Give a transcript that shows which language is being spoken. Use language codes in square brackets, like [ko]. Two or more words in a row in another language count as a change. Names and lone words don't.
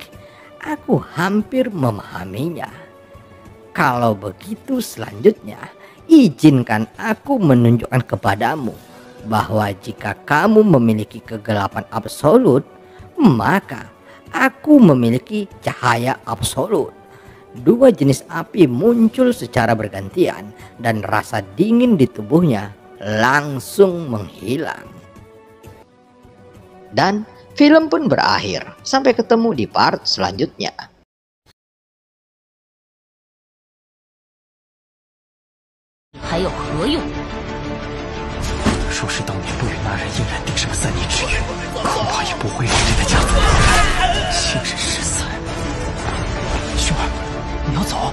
[id] Aku hampir memahaminya. Kalau begitu, selanjutnya izinkan aku menunjukkan kepadamu bahwa jika kamu memiliki kegelapan absolut, maka aku memiliki cahaya absolut. Dua jenis api muncul secara bergantian dan rasa dingin di tubuhnya langsung menghilang. Dan film pun berakhir. Sampai ketemu di part selanjutnya. [zh] 还有何用？若是当年不与那人硬然定上3年之约，恐怕也不会让这个家族亲人失散。兄儿，你要走？